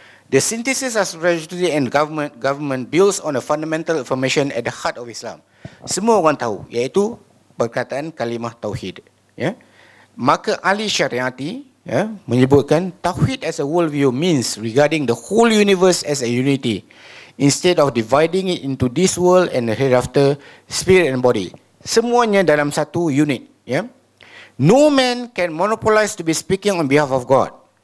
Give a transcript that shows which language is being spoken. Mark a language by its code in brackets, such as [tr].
[en] The synthesis of spirituality and government builds on a fundamental information at the heart of Islam. [ms] Semua orang tahu, iaitu perkataan kalimah tauhid, ya. Maka ahli syariati, ya, menyebutkan tauhid [en] as a worldview means regarding the whole universe as a unity instead of dividing it into this world and the hereafter, spirit and body. [ms] Semuanya dalam satu unit. Ya. [en] No man can monopolize to be speaking on behalf of God.